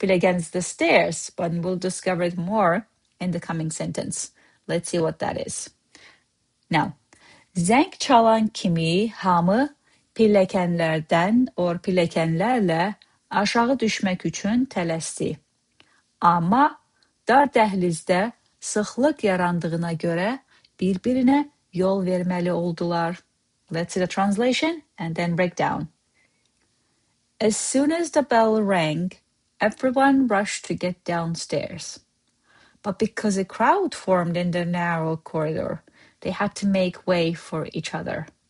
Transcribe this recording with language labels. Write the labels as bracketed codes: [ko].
[en] Pileken is the stairs, but we'll discover it more in the coming sentence. Let's see what that is. [az] Now, zeng çalan kimi hamı pilekenlerden or pilekenlerle aşağı düşmek için tələsdi. Ama dar dəhlizdə sıxlıq yarandığına görə bir-birinə yol verməli oldular. [en] Let's see the translation and then break down. As soon as the bell rang, everyone rushed to get downstairs. But because a crowd formed in the narrow corridor, they had to make way for each other.